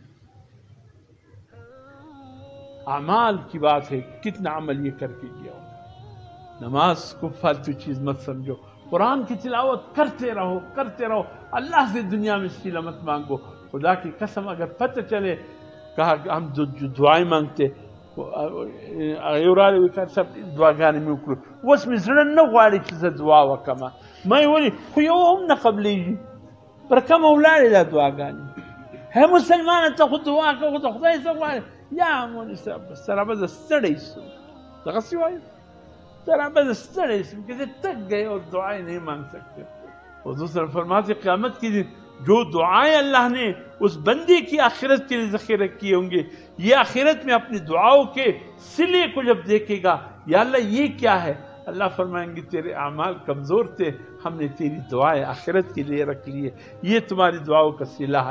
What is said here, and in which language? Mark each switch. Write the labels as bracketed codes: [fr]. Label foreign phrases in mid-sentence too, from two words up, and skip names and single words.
[ur] اعمال کی بات ہے، کتنا عمل یہ کر کے گیا ہوگا۔ نماز کو فالتو چیز مت سمجھو، قرآن کی تلاوت کرتے رہو. اللہ سے دنیا میں سیلا مت مانگو. خدا کی قسم اگر پتہ چلے کہا کہ ہم جو دعائیں مانگتے [ps] ایورا سب دعاګانې مې وکړو اوس مې زړه نه غواړي چې زه دعا وکړم. ما یې ولې خو یو هم نه قبلېږي پر کومه ولاړې دا دعاګانې. هی مسلمانه ته خو دعا کوه خو د خدای څه غواړې. یا مولوي صاحب سره به زه ستړی شم دغسې وایو ذرا بس ستړی شم [ur] کہ تک گئے اور دعائیں نہیں مانگ سکتے. حضور صلی اللہ علیہ وسلم فرماتے قیامت کے دن جو دعائیں اللہ نے اس بندے کی آخرت کے لیے ذخیرہ کیے ہوں گے یہ آخرت میں اپنی دعاؤں کے صلے کو جب دیکھے گا یا اللہ یہ کیا ہے اللہ فرمائیں گے تیرے اعمال کمزور تھے ہم نے تیری دعائیں آخرت کے لیے رکھ لی ہے یہ تمہاری دعاؤں کا صلہ ہے.